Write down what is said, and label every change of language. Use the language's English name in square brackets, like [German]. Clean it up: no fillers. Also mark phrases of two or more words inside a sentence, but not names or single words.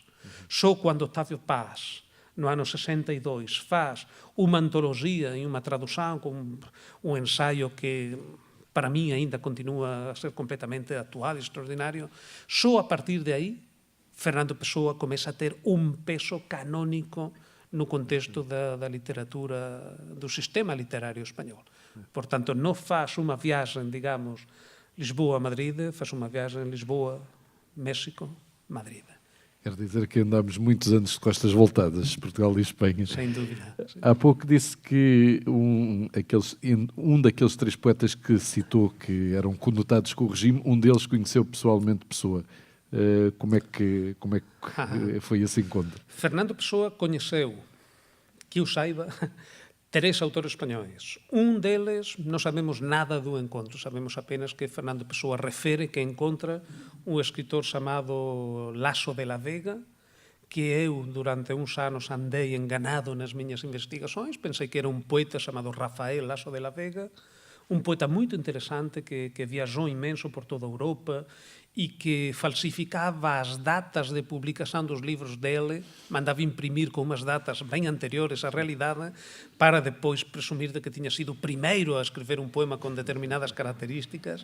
[Galician] Só cando Octavio Paz, no ano 62, faz unha antoloxía e unha tradução con un ensaio que para mí ainda continúa a ser completamente actual e extraordinario, só a partir de aí Fernando Pessoa comeza a ter un peso canónico no contexto da literatura, do sistema literario español. Por tanto, non faz unha viaxen, digamos, Lisboa-Madrid, faz unha viaxen Lisboa-México-Madrid. [Portuguese] Quer dizer que andámos muitos anos de costas voltadas, Portugal e Espanha. Sem dúvida. Há pouco disse que um daqueles três poetas que citou que eram conotados com o regime, um deles conheceu pessoalmente Pessoa. Como é que foi esse encontro? [Galician] Fernando Pessoa coñeceu, que eu saiba, 3 autores españois. Un deles non sabemos nada do encontro, sabemos apenas que Fernando Pessoa refere que encontra un escritor chamado Laso de la Vega, que eu durante uns anos andei enganado nas miñas investigações, pensei que era un poeta chamado Rafael Laso de la Vega, un poeta moito interesante que viaxou imenso por toda a Europa e que falsificaba as datas de publicación dos libros dele, mandaba imprimir con unhas datas ben anteriores á realidade para depois presumir de que tiña sido o primeiro a escrever un poema con determinadas características.